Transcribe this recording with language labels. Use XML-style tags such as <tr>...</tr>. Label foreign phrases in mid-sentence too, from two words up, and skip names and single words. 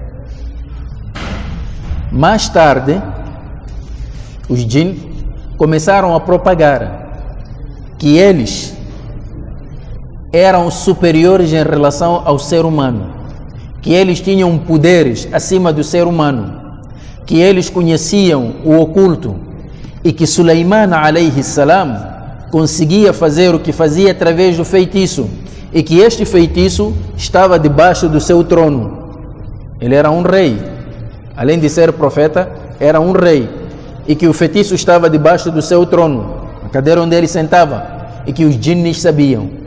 <pt>Mais tarde, os jinns começaram a propagar que eles eram superiores em relação ao ser humano, que eles tinham poderes acima do ser humano, que eles conheciam o oculto e que Sulaiman</pt> <ar>عليه السلام</ar> <pt>conseguia fazer o que fazia através do feitiço, e que este feitiço estava debaixo do seu trono. Ele era um rei, além de ser profeta, era um rei, e que o feitiço estava debaixo do seu trono, a cadeira onde ele sentava, e que os jinns sabiam.</pt>